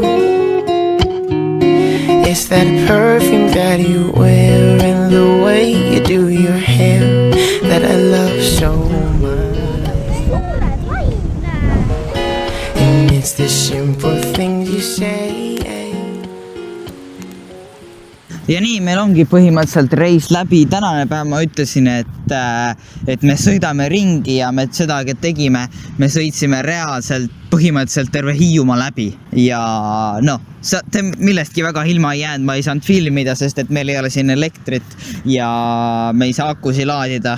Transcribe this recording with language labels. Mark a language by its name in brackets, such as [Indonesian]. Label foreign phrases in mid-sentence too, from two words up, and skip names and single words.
[English] It's that perfume that you wear and the way you do your hair that I love so much. And it's the simple things you say. [Estonian] Ja nii, meil ongi põhimõtteliselt reis läbi. Tänane päev ma ütlesin, et me sõidame ringi ja me sedagi tegime. Me sõitsime reaalselt põhimõtteliselt terve Hiiumaa läbi. Ja noh, millestki väga ilma ei jäänud, ma ei saanud filmida, sest et meil ei ole siin elektrit ja me ei saa akusi laadida.